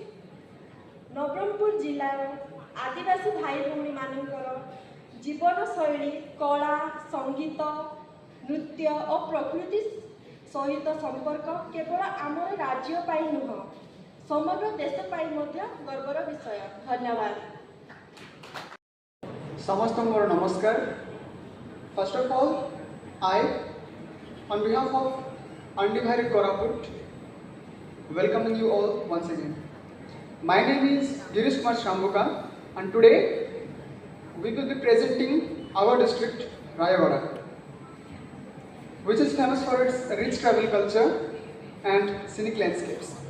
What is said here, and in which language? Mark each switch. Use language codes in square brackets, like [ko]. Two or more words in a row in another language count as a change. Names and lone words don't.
[or] ନବରଙ୍ଗପୁର ଜିଲ୍ଲାର ଆଦିବାସୀ ଭାଇ ଭଉଣୀମାନଙ୍କର ଜୀବନଶୈଳୀ, କଳା, ସଙ୍ଗୀତ, ନୃତ୍ୟ ଓ ପ୍ରକୃତି ସହିତ ସମ୍ପର୍କ କେବଳ ଆମର ରାଜ୍ୟ ପାଇଁ ନୁହଁ, ସମଗ୍ର ଦେଶ ପାଇଁ ମଧ୍ୟ ଗର୍ବର ବିଷୟ। ଧନ୍ୟବାଦ। ସମସ୍ତଙ୍କୁ ନମସ୍କାର। [en] First of all, I, on behalf of Undivided Koraput, welcoming you all once again. My name is Girish Kumar Shrambuka, and today we will be presenting our district, Rayagada, which is famous for its rich tribal culture and scenic landscapes.